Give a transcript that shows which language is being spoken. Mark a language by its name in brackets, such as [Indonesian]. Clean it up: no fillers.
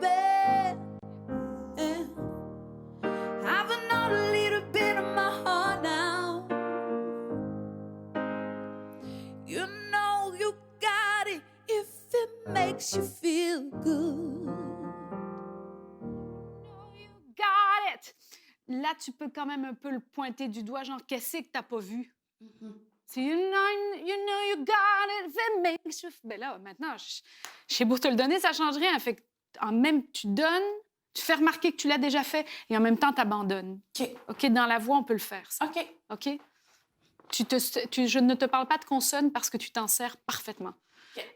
[English] Yeah. Have another little bit of my heart now. You know you got it if it makes you feel good. You got it! [French] Là, tu peux quand même un peu le pointer du doigt, genre, qu'est-ce que t'as pas vu? [English] C'est you know you got it, if it makes you... [French] Ben là, maintenant, j'ai beau te le donner, ça change rien. Fait que, en même, tu donnes, tu fais remarquer que tu l'as déjà fait, et en même temps, t'abandonnes. OK. OK, dans la voix, on peut le faire, ça. OK. OK? Je ne te parle pas de consonne parce que tu t'en sers parfaitement. OK.